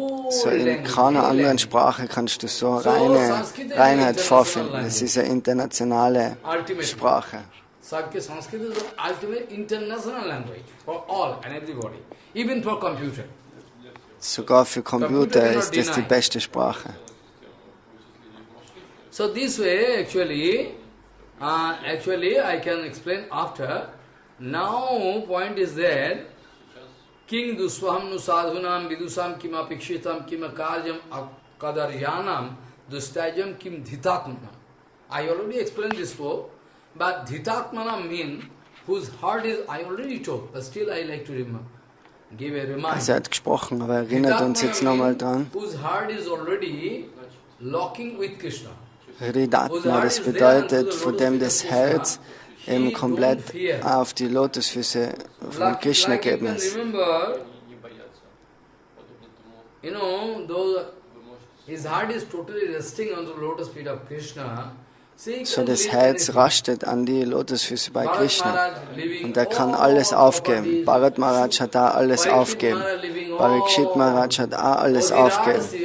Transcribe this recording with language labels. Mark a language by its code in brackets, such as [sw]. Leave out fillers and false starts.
[de] So in keiner anderen Sprache kannst du so reine Reinheit vorfinden. Es ist eine internationale Sprache. [en] Sanskrit is the ultimate international language for all and everybody, even for computer. [de] Sogar für Computer ist das die beste Sprache. [en] So this way, actually I can explain after. Now, point is that [sa] King Duswaham Nusadhunam Vidusam Kim Apikshitam Kim Akaryam Akadaryanam Dustajam Kim Dhitatmanam. [en] I already explained this before, but Dhitatmanam means whose heart is, I already told, but still I like to give a reminder. [de] Also hat gesprochen, aber erinnert uns jetzt nochmal dran. [en] Whose heart is already locking with Krishna. [de] Hridatma, das bedeutet, von dem das Herz eben komplett auf die Lotusfüße von Krishna gegeben ist. [en] You know, though his heart is totally resting on the lotus feet of Krishna. [de] So das Herz rastet an die Lotusfüße bei Krishna und er kann alles aufgeben. Bharat Maharaj hat da alles aufgeben. Parikshit Maharaj hat auch alles aufgeben.